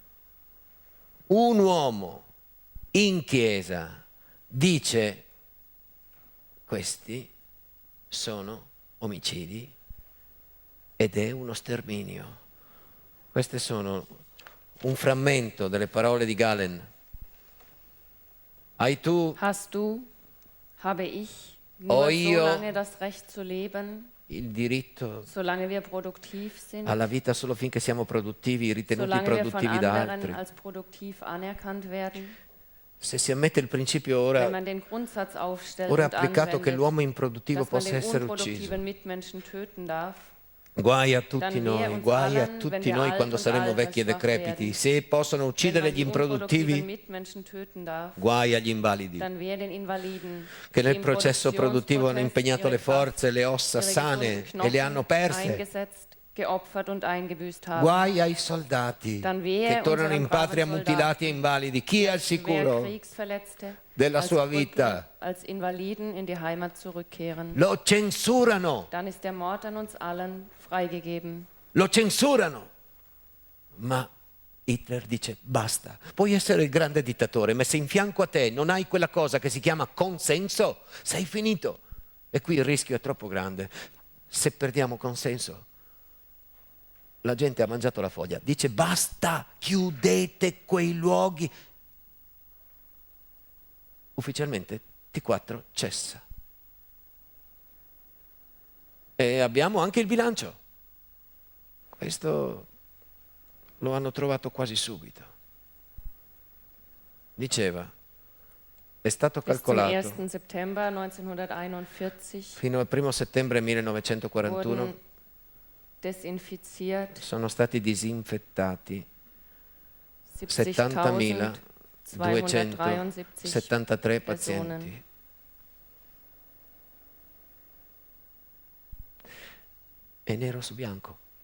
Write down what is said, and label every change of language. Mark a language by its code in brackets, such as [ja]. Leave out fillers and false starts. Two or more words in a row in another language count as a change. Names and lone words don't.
[it] Un uomo in chiesa dice: questi sono omicidi ed è uno sterminio. Queste sono un frammento delle parole di Galen. Hai tu, [de] Hast du, habe ich, [it] Ho [de] nur [it] io [de] so lange das Recht zu leben, [it] il diritto [de] solange wir produktiv sind, [it] alla vita solo finché siamo produttivi, ritenuti [de] solange wir von [it] produttivi da [de] anderen [it] altri. [de] als produktiv anerkannt werden. [it] Se si ammette il principio [de] Wenn [it] ora [de] man den Grundsatz aufstellt [it] è [de] und [it] applicato che [de] anwendet, [it] l'uomo improduttivo [de] dass man [it] possa [de] den [it] essere ucciso. [de] unproduktiven Mitmenschen töten darf, [it] Guai a tutti [de] dann [it] noi, [de] wehe uns [it] guai a [de] allen, [it] tutti [de] wenn wir [it] noi [de] alt [it] quando [de] und [it] saremo [de] alt [it] vecchi e [de] und schwach [it] decrepiti. [de] werden. [it] Se possono [de] wenn [it] uccidere [de] man [it] gli [de] die unproduktiven [it] improduttivi, [de] Mitmenschen töten darf, [it] guai agli invalidi, [de] dann wehe den Invaliden, [it] che [de] die [it] nel [de] im [it] processo produttivo hanno [de] Produktionsprozess [it] impegnato [de] ihre [it] le forze, [de] Kraft, [it] le ossa [de] ihre [it] sane [de] gesunden [it] e le hanno [de] Knochen [it] perse. [de] eingesetzt, geopfert und eingebüßt haben. [it] Guai ai soldati [de] Dann wehe [it] che tornano in [de] unseren [it] patria [de] braven [it] mutilati e [de] Soldaten, [it] invalidi. Chi è al [de] schwer [it] sicuro [de] Kriegsverletzte [it] della [de] als [it] sua [de] Brücken, [it] vita? [de] als Invaliden in die Heimat zurückkehren. [it] Lo censurano, [de] Dann ist der Mord an uns allen freigegeben. [it] lo censurano. Ma Hitler dice: basta, puoi essere il grande dittatore, ma se in fianco a te non hai quella cosa che si chiama consenso, sei finito. E qui il rischio è troppo grande. Se perdiamo consenso, la gente ha mangiato la foglia, dice: basta, chiudete quei luoghi. Ufficialmente T4 cessa. E abbiamo anche il bilancio. Questo lo hanno trovato quasi subito. Diceva, è stato [de] Bis zum [it] calcolato [de] 1. September 1941 [it] fino al 1 settembre 1941 [de] wurden desinfiziert [it] sono stati disinfettati [de] 70.000 273 Personen. [it] pazienti. È nero su bianco.